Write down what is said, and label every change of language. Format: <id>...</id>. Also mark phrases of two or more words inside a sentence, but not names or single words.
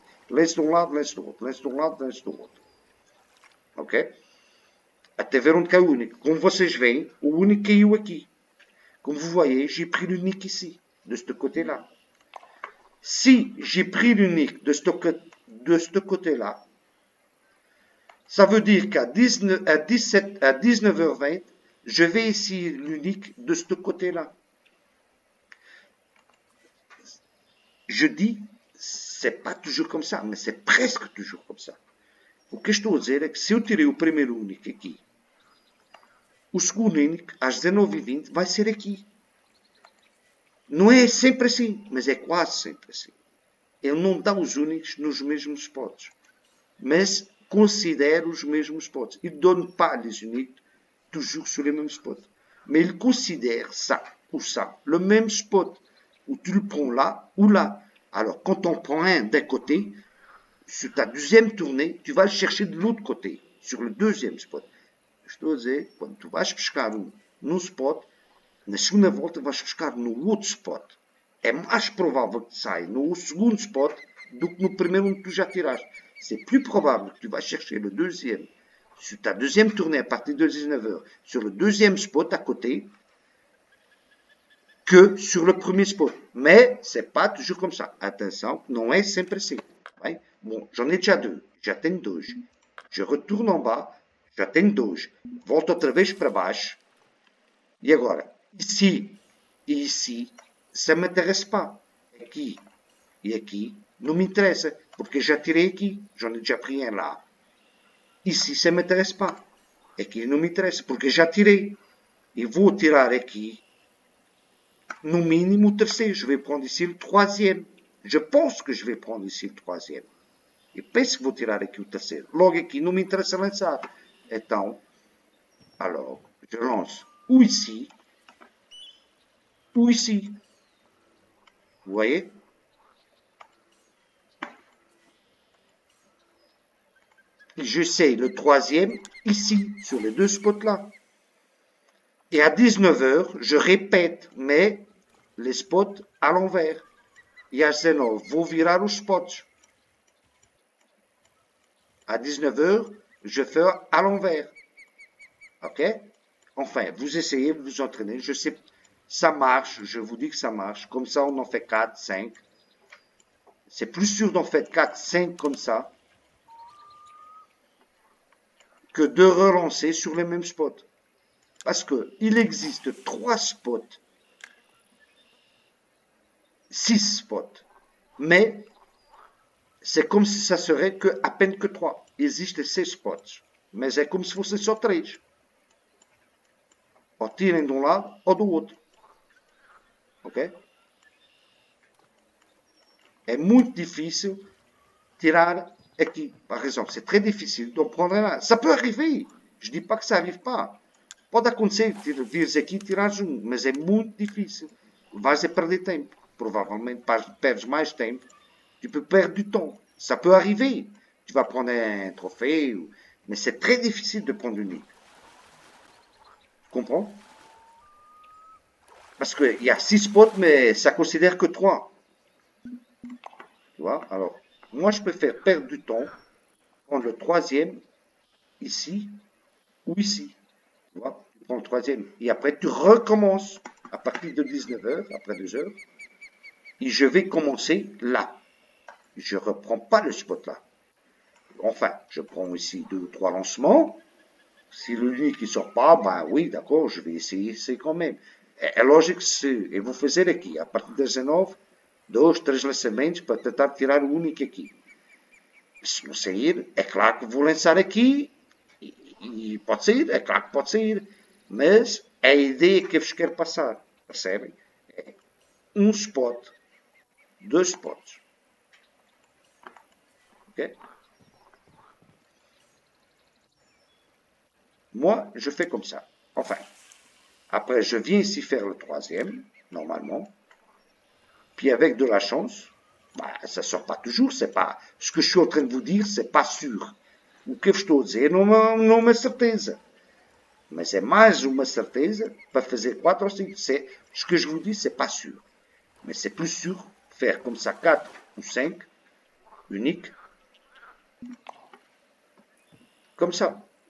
<pt>Lance de um lado, lance do outro. Lance de um lado, lance do outro. Ok? Até ver onde cai o único. Como vocês veem, o único caiu aqui.</pt> <fr>Comme vous voyez, j'ai pris l'unique ici, de ce côté-là. Si j'ai pris l'unique de ce côté-là, ça veut dire qu'à 19h20, je vais ici l'unique de ce côté-là. Je dis, c'est pas toujours comme ça, mais c'est presque toujours comme ça.</fr> <pt>O que estou a dizer é que se eu tirei o primeiro único aqui, o segundo único, às 19h20, vai ser aqui. Não é sempre assim, mas é quase sempre assim. Ele não dá os únicos nos mesmos spots, mas considère os mesmos spots.</pt> <fr>Il ne donne pas les uniques toujours sur les mêmes spots. Mais il considère ça ou ça, le même spot, où tu le prends là ou là. Alors, quand on prend un d'un côté, sur ta deuxième tournée, tu vas le chercher de l'autre côté, sur le deuxième spot.</fr> <pt>Estou a dizer, quando tu vais buscar num spot, na segunda volta vais buscar no outro spot. É mais provável que saia no segundo spot do que no primeiro onde tu já tiraste.</pt> <fr>C'est plus probable que tu vas chercher le deuxième sur ta deuxième tournée à partir de 19h sur le deuxième spot à côté que sur le premier spot. Mais c'est pas toujours comme ça.</fr> <pt>Atenção, não é sempre assim. Bem? Bom,</pt> <fr>j'en ai déjà deux.</fr> <pt>Já tenho dois.</pt> <fr>Je retourne en bas.</fr> <pt>Já tenho dois. Volto outra vez para baixo. E agora,</pt> <fr>ici e ici, ça ne m'intéresse pas.</fr> <pt>Aqui e aqui, não me interessa. Porque já tirei aqui.</pt> <fr>J'en ai déjà pris un là. Ici, ça ne m'intéresse pas.</fr> <pt>Aqui não me interessa. Porque já tirei. E vou tirar aqui, no mínimo, o terceiro.</pt> <fr>Je vais prendre ici le troisième. Je pense que je vais prendre ici le troisième.</fr> <pt>E penso que vou tirar aqui o terceiro. Logo aqui, não me interessa lançar. Então,</pt> <fr>alors, je lance ou ici, ou ici. Vous voyez? Et j'essaye le troisième ici, sur les deux spots-là. Et à 19h, je répète, mais les spots à l'envers.</fr> <pt>e às 19 vou virar os spots.</pt> <fr>À 19h, je fais à l'envers. Ok? Enfin, vous essayez, vous vous entraînez. Je sais, ça marche. Je vous dis que ça marche. Comme ça, on en fait 4, 5. C'est plus sûr d'en faire 4, 5 comme ça que de relancer sur les mêmes spots. Parce qu'il existe 3 spots, 6 spots. Mais c'est comme si ça serait que, à peine que 3.</fr> <pt>Existem 6 spots. Mas é como se fossem só 3. Ou tirem de um lado ou do outro. Ok? É muito difícil tirar aqui.</pt> <fr>Par exemple, c'est très difficile d'en prendre un. Ça peut arriver. Je ne dis pas que ça n'arrive pas.</fr> <pt>Pode acontecer, vires aqui e tirares um, mas é muito difícil. Vais a perder tempo. Provavelmente perdes mais tempo.</pt> <fr>Tu peux perdre du temps. Ça peut arriver. Tu vas prendre un trophée, mais c'est très difficile de prendre une ligue. Tu comprends? Parce qu'il y a 6 spots, mais ça considère que 3. Tu vois? Alors, moi, je préfère perdre du temps, prendre le troisième ici ou ici. Tu vois? Tu prends le troisième. Et après, tu recommences à partir de 19h, après 2 heures. Et je vais commencer là. Je ne reprends pas le spot là. Enfin, je prends ici 2 ou 3 lancements. Si l'unique ne sort pas, ben oui, d'accord, je vais essayer, c'est quand même.</fr> <pt>É lógico que se eu vou fazer aqui, a partir das 19, 2, 3 lançamentos para tentar tirar o único aqui. Se não sair, é claro que vou lançar aqui e pode sair, é claro que pode sair. Mas é a ideia que eu vos quero passar, percebem? É um spot, 2 spots.</pt> <fr>Ok? Moi, je fais comme ça. Enfin, après, je viens ici faire le troisième, normalement. Puis avec de la chance, bah, ça ne sort pas toujours. C'est pas, ce que je suis en train de vous dire, c'est pas sûr.</fr> <pt>O que eu estou a dizer não é uma certeza. Mas é mais uma certeza para fazer 4 ou 5.</pt> <fr>Ce que je vous dis, c'est pas sûr. Mais c'est plus sûr faire comme ça 4 ou 5, unique, comme ça.</fr>